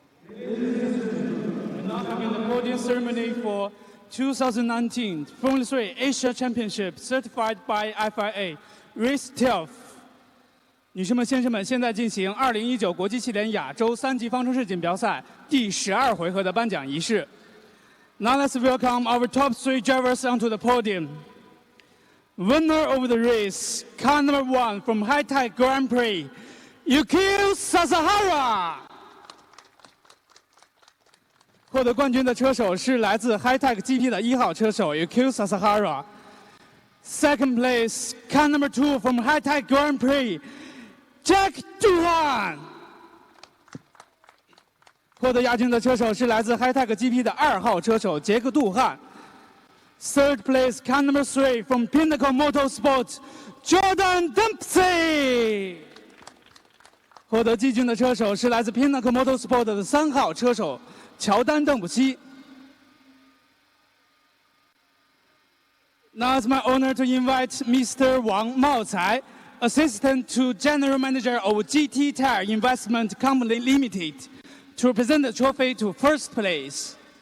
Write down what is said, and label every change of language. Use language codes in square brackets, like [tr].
[en] We're now having the podium ceremony for 2019 Formula 3 Asia Championship certified by FIA, Race 12. [zh] 女士们、先生们，现在进行2019国际汽联亚洲3级方程式锦标赛第12回合的颁奖仪式。 [en] Now let's welcome our top 3 drivers onto the podium. Winner of the race, car number 1 from High-Tech Grand Prix, Yukio Sasahara. [zh] 获得冠军的车手是来自 High-Tech GP 的1号车手 Yukio Sasahara. [en] Second place, car number 2 from High-Tech Grand Prix, Jack Doohan. [zh] 获得亚军的车手是来自 High-Tech GP 的2号车手杰克·杜汉。 [en] Third place, car number 3 from Pinnacle Motorsport, Jordan Dempsey. [zh] 获得季军的车手是来自 Pinnacle Motorsport 的3号车手乔丹·邓普西。 [en] Now it's my honor to invite Mr. Wang Maocai, Assistant to General Manager of GT Tire Investment Company Limited, to present the trophy to first place.